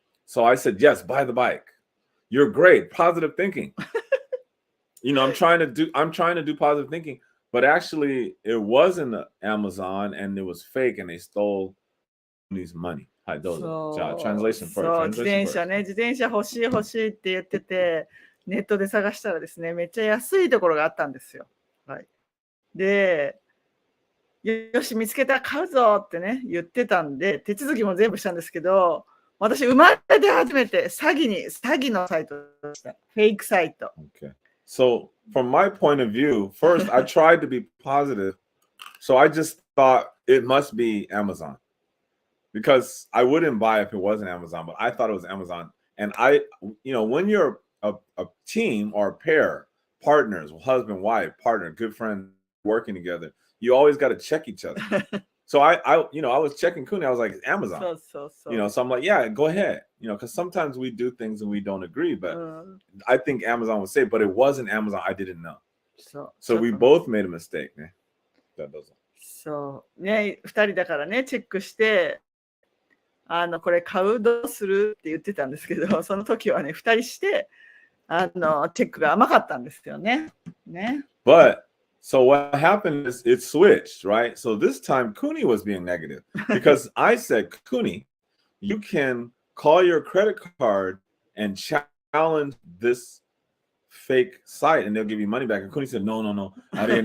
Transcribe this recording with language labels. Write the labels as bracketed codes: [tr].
[en] So I said, yes, buy the bike. You're great. Positive thinking. I'm trying to do positive thinking, but actually it wasn't Amazon, and it was fake, and they stole his money. [ja] はい、どうぞ。じゃあ、 [en] translation first. [ja] 自転車欲しいって言ってて、ネットで探したらですね、めっちゃ安いところがあったんですよ。はい。で、よし、見つけた、買うぞってね、言ってたんで、手続きも全部したんですけど、私、生まれて初めて詐欺のサイトでした。フェイクサイト。 [en] Okay. So, from my point of view, first, I tried to be positive. So, I just thought it must be Amazon. Because I wouldn't buy if it wasn't Amazon, but I thought it was Amazon. And when you're a team or a pair, partners, husband, wife, partner, good friend, working together, you always got to check each other. So I was checking Cooney. I was like, it's Amazon. So I'm like, yeah, go ahead. Because sometimes we do things and we don't agree, but I think Amazon would say, but it wasn't Amazon. I didn't know. So we both made a mistake. That doesn't. [ja] そうね、2人だからね、チェックして、これ買うどうするって言ってたんですけど、その時はね、2人して、チェックが甘かったんですよね。 [en] But, so what happened is it switched, right? So this time Cooney was being negative because I said, Cooney, you can call your credit card and challenge this fake site and they'll give you money back. And Kuni said, no, I didn't.